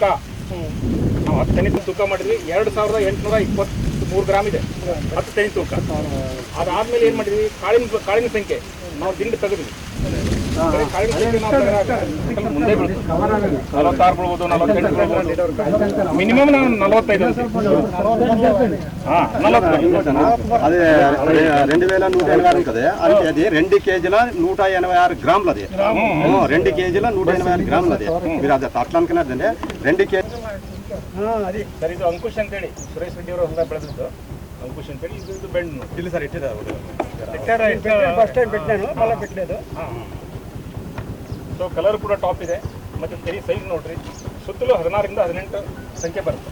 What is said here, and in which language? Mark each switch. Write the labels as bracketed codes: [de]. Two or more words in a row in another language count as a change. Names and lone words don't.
[kn] ನಾವು 10 ತೆನೆ ತೂಕ ಮಾಡಿದ್ವಿ. 2823 ಗ್ರಾಮ್ ಇದೆ 10 ತೆನೆ ತೂಕ. ಅದಾದ್ಮೇಲೆ ಏನು ಮಾಡಿದ್ವಿ, ಕಾಳಿನ ಸಂಖ್ಯೆ ನಾವು ದಿಂಡು ತೆಗೆದ್ವಿ. ಕಾಳಿನ ಸಂಖ್ಯೆ ನಾವು ಮುಂದೆ ಬೀಳ್ತೀವಿ. 46 ಬಿಡ್ಬೋದು, 48 ಬಿಡ್ಬೋದು, ಮಿನಿಮಮ್ ನಾವು 45. [te] అది 2186 ఉంటుంది. అది 2 కేజీల 186 గ్రాములు. అది 2 కేజీల 186 గ్రాములు. అది మీరు అది అట్లా అనుకున్నదండి 2 కేజీ. [kn] ಸರ್ ಇದು ಅಂಕುಶ್ ಅಂತೇಳಿ ಸುರೇಶ್ ರೆಡ್ಡಿ ಅವರು ಹೊಸ ಬೆಳೆದಿದ್ದು ಅಂಕುಶ್ ಅಂತೇಳಿ. ಇದು ಬೆಂಡ್ ಇಲ್ಲ ಸರ್ ಇಟ್ಟಿದ್ದಾರೆ [en] first time [kn] ಬಿಟ್ಟలేదు. ಸೊ ಕಲರ್ ಕೂಡ ಟಾಪ್ ಇದೆ. ಮತ್ತು ತೆರಿ ಸೈಜ್ ನೋಡ್ರಿ, ಸುತ್ತಲೂ 16ರಿಂದ 18 ಸಂಖ್ಯೆ ಬರುತ್ತೆ.